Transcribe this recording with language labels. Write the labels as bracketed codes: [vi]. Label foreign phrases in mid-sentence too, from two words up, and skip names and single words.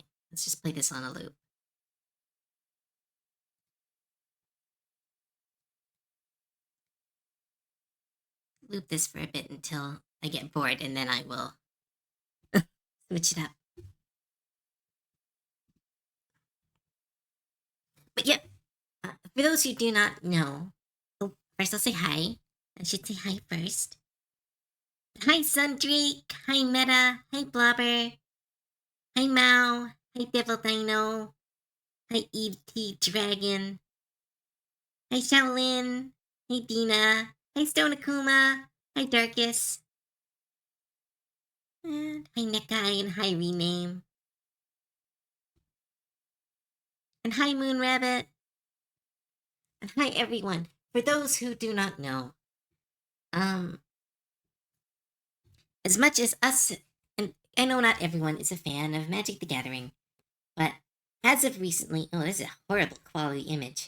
[en] Let's just play this on a loop. Loop this for a bit until I get bored, and then I will switch it up. But yep, for those who do not know, first I'll say hi. I should say hi first. Hi Sundrake, hi Meta, hi Blobber, hi Mao, hi Devil Dino, hi Eve T Dragon, hi Shaolin, hi Dina, hi Stone Akuma, hi Darkus, and hi Nekai, and hi Rename. And hi Moon Rabbit. And hi everyone. For those who do not know, as much as us, and I know not everyone is a fan of Magic the Gathering, but as of recently, oh, this is a horrible quality image.